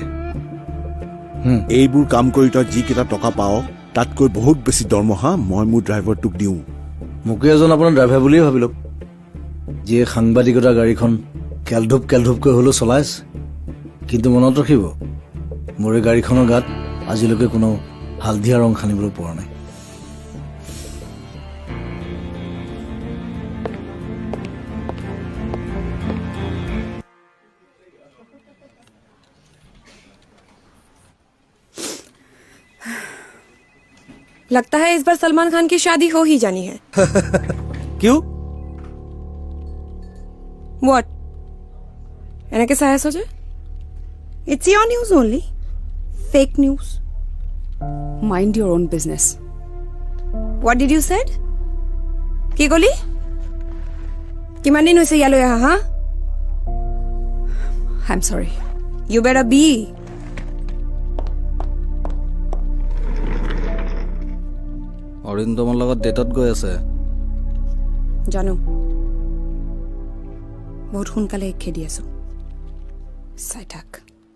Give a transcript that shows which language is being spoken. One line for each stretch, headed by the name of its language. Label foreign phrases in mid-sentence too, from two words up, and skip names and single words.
Assamese: এইবোৰ কাম কৰি তই যিকেইটা টকা পাৱ তাতকৈ বহুত বেছি দৰমহা মই মোৰ ড্ৰাইভাৰটোক দিওঁ। মোকে এজন আপোনাৰ ড্ৰাইভাৰ বুলিয়ে ভাবি লওক, যিয়ে সাংবাদিকতাৰ গাড়ীখন কেলধূপকৈ হ'লেও চলাইছে। কিন্তু মনত ৰাখিব, মোৰ এই গাড়ীখনৰ গাত আজিলৈকে কোনো হালধীয়া ৰং সানিবলৈ পৰা নাই।
Hindi: लगता है इस बार सलमान खान की शादी हो ही जानी है।
Assamese: কিয়? What? এনেকে চাই আছো যে?
English: It's your news only. Fake news. Mind your own business. What did you said?
Assamese: কি কলি? কিমান দিন হৈছে ইয়ালৈ আহা হা?
English: I'm sorry. You better be.
Assamese: অৰিন্দমৰ লগত ডেটত গৈ আছে। জানো, বহুত সোনকালে খেদি আছো। চাই থাক।